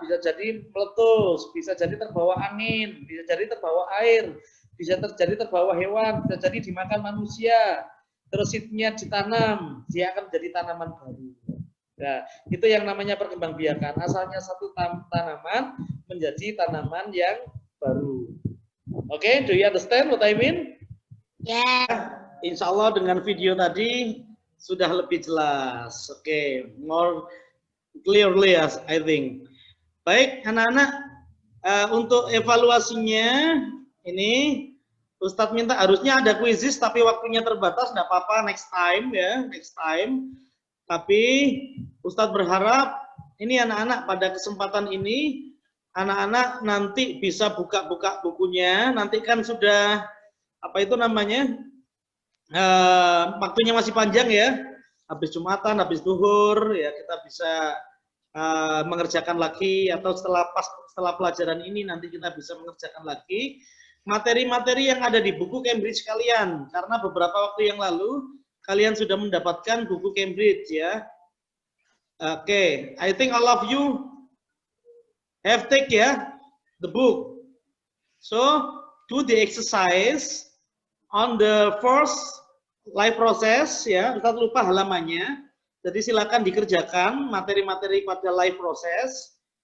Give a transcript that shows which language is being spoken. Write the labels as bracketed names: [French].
[Indonesian] Bisa jadi meletus, bisa jadi terbawa angin, bisa jadi terbawa air, bisa terjadi terbawa hewan, bisa jadi dimakan manusia. Terus seednya ditanam, dia akan menjadi tanaman baru. Nah, itu yang namanya perkembangbiakan. Asalnya satu tanaman menjadi tanaman yang baru. [English] Oke, do you understand what I mean? [Indonesian] Ya. Insya Allah dengan video tadi sudah lebih jelas. [English] Oke, more clearly as I think. [Indonesian] Baik, anak-anak, untuk evaluasinya ini Ustadz minta harusnya ada quizzes tapi waktunya terbatas, enggak apa-apa, [English] next time [Indonesian] ya, next time. Tapi Ustadz berharap ini anak-anak pada kesempatan ini anak-anak nanti bisa buka-buka bukunya. Nanti kan sudah apa itu namanya, waktunya masih panjang ya. Habis Jumatan, habis Duhur ya, kita bisa mengerjakan lagi, atau setelah pelajaran ini nanti kita bisa mengerjakan lagi materi-materi yang ada di buku Cambridge kalian, karena beberapa waktu yang lalu kalian sudah mendapatkan buku Cambridge ya. [English] Oke, I think all of you have take ya the book. So do the exercise on the first life process ya. [Indonesian] Ustaz lupa halamannya. Jadi silakan dikerjakan materi-materi pada life process.